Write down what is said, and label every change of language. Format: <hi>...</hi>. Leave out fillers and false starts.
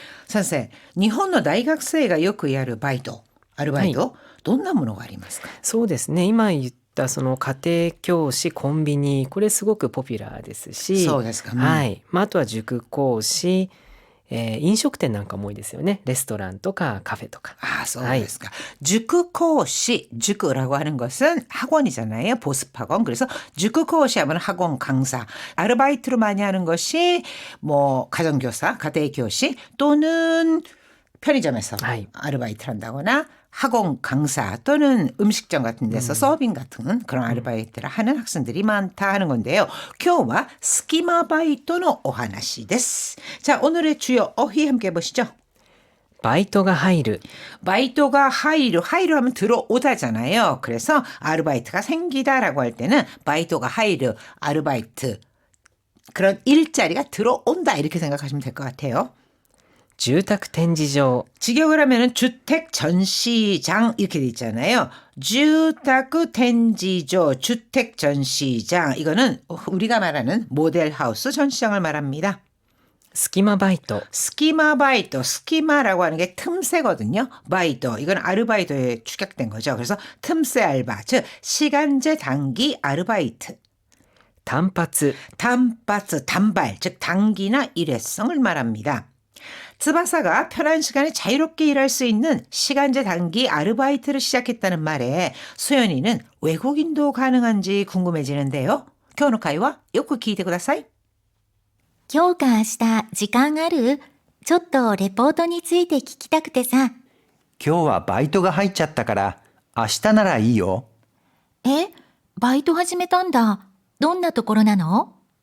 <ja>先生、日本の大学生がよくやるバイト、アルバイト、どんなものがありますか？そうですね。今言ったその家庭教師、コンビニ、これすごくポピュラーですし、そうですか。はい。あとは塾講師、飲食店なんかも多いですよね。レストランとかカフェとか。 아, そうですか.</ja> <ko>塾講師,塾라고 하는 것은 학원이잖아요. 보습학원. 그래서塾講師 하면 학원 강사. 아르바이트로 많이 하는 것이 뭐 가정교사, 가정교시 또는 편의점에서 아르바이트를 한다거나 학원 강사 또는 음식점 같은 데서 서빙 같은 그런 아르바이트를 하는 학생들이 많다 하는 건데요.</ko> <ja>今日は 스키마 바이토의お話です.</ja> <ko>자, 오늘의 주요 어휘 함께 보시죠.</ko> <ja>バイトが入る.</ja> <ko>바이토가 하이루 하면 들어오다잖아요. 그래서 아르바이트가 생기다라고 할 때는 바이토가 하이루 아르바이트 그런 일자리가 들어온다 이렇게 생각하시면 될 것 같아요.</ko> <ja>住宅展示場.</ja> <ko>직역을 하면은 주택 전시장 이렇게 돼 있잖아요. 주택 텐지조, 주택 전시장. 이거는 우리가 말하는 모델하우스 전시장을 말합니다.</ko> <ja>隙間バイト.</ja> <ko>스키마 바이토, 스키마라고 하는 게 틈새거든요. 바이토, 이건 아르바이토에 축약된 거죠. 그래서 틈새 알바, 즉 시간제 단기 아르바이트.</ko> <ja>単発.</ja> <ko>단바츠, 단발, 즉 단기나 일회성을 말합니다. 츠바사가 편한 시간에 자유롭게 일할 수 있는 시간제 단기 아르바이트를 시작했다는 말에 소연이는 외국인도 가능한지 궁금해지는데요.</ko> <ja>今日の会話よく聞いてください。今日か明日時間ある？ちょっとレポートについて聞きたくてさ。今日はバイトが入っちゃったから明日ならいいよ。え？バイト始めたんだ。どんなところなの？</ja>